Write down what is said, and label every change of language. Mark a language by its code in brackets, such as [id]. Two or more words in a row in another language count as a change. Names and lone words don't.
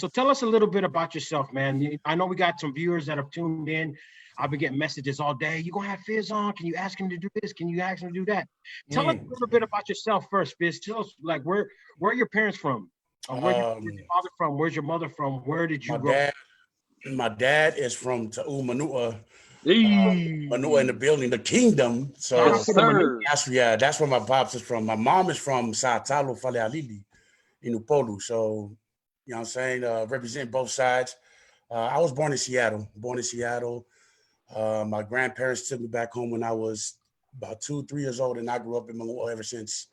[en] So tell us a little bit about yourself, man. I know we got some viewers that have tuned in. I've been getting messages all day. You gonna have Fizz on? Can you ask him to do this? Can you ask him to do that? Tell us a little bit about yourself first, Fizz. Tell us like where are your parents from? Where's your father from? Where's your mother from? Where did you grow? My dad is from Temu, Manua. Hey. Manua in the building, the kingdom. So that's where my pops is from. My mom is from Sao Paulo, Falealili, in Upolu. So, you know what I'm saying? Represent both sides. I was born in Seattle. My grandparents took me back home when I was about 2-3 years old, and I grew up in Manua ever since.